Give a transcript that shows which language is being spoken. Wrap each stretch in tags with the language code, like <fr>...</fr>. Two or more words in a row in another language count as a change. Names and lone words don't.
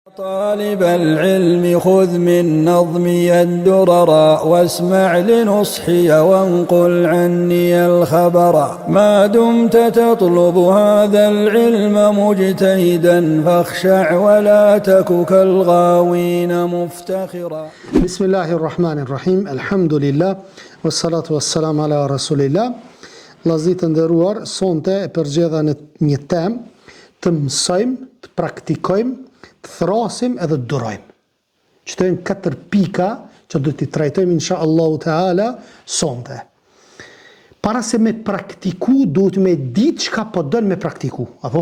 <ar>طالب العلم خذ من نظمي الدرر واسمع لنصحي وانقل عني الخبر ما دمت تطلب هذا العلم مجتهدا فاخشع ولا تك كالغاوين مفتخرا. بسم الله الرحمن الرحيم الحمد لله والصلاة والسلام على رسول الله.</ar> <sq>Vllazërit të nderuar, sonte e përgjegja në një temë të mësojmë, të praktikojmë, të thrasim edhe të durojmë. Që të jenë 4 pika që do t'i trajtojmë</sq> <ar>إن شاء الله تعالى</ar> <sq>sonte. Para se me praktiku, duhet me ditë çka po don me praktiku, apo?</sq>